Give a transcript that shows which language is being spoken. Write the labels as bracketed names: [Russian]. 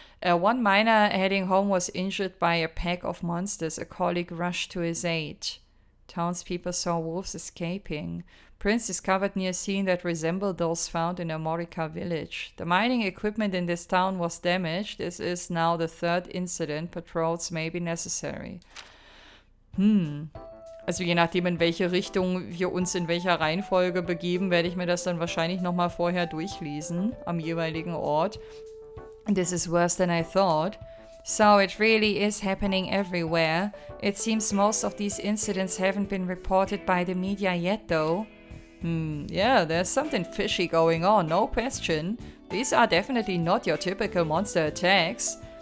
[English] 1 miner heading home was injured by a pack of monsters. A colleague rushed to his aid. Townspeople saw wolves escaping. Prints discovered near scene that resembled those found in Armorica Village. The mining equipment in this town was damaged. This is now the 3rd incident. Patrols may be necessary. [German] Also je nachdem, in welche Richtung wir uns in welcher Reihenfolge begeben, werde ich mir das dann wahrscheinlich nochmal vorher durchlesen am jeweiligen Ort. [English] This is worse than I thought. So it really is happening everywhere. It seems most of these incidents haven't been reported by the media yet, though. Yeah, there's something fishy going on, no question. These are definitely not your typical monster attacks.